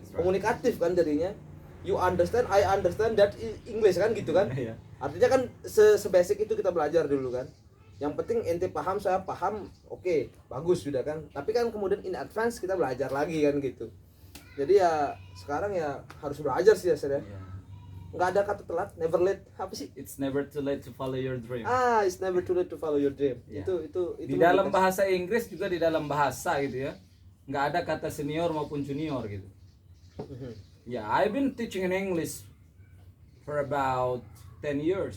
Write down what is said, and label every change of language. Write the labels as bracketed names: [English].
[Indonesian] Komunikatif kan jadinya. [English] You understand, I understand, that English [Indonesian] kan gitu kan. Iya. Artinya kan sebasic itu kita belajar dulu kan. Yang penting ente paham, saya paham, oke, bagus sudah kan. Tapi kan kemudian [English] in advance [Indonesian] kita belajar lagi kan gitu. Jadi ya sekarang ya harus belajar sih ya, Sir. [English] Yeah. [Indonesian] Nggak ada kata telat, [English] never late. [Indonesian] Apa sih? [English] It's never too late to follow your dream. It's never too late to follow your dream. Yeah. [Indonesian] Itu Di dalam bahasa Inggris juga di dalam bahasa gitu ya. Nggak ada kata senior maupun junior gitu. [English] Yeah, I've been teaching in English for about 10 years.